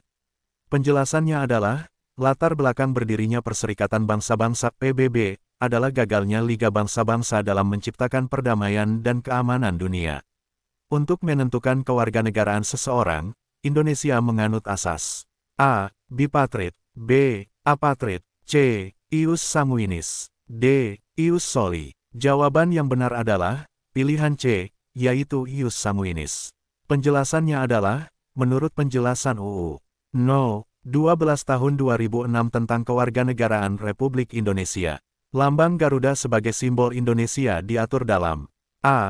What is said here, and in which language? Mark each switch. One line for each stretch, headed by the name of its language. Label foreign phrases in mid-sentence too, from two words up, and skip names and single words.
Indonesian: Penjelasannya adalah, latar belakang berdirinya Perserikatan Bangsa-Bangsa PBB adalah gagalnya Liga Bangsa-Bangsa dalam menciptakan perdamaian dan keamanan dunia. Untuk menentukan kewarganegaraan seseorang, Indonesia menganut asas A. Bipatrit. B. Apatrit. C.
Latin: Ius sanguinis. D. Ius soli.
Indonesian: Jawaban yang benar adalah pilihan C, yaitu
Latin: Ius sanguinis.
Indonesian: Penjelasannya adalah, menurut penjelasan UU No. 12 tahun 2006 tentang Kewarganegaraan Republik Indonesia, lambang Garuda sebagai simbol Indonesia diatur dalam A.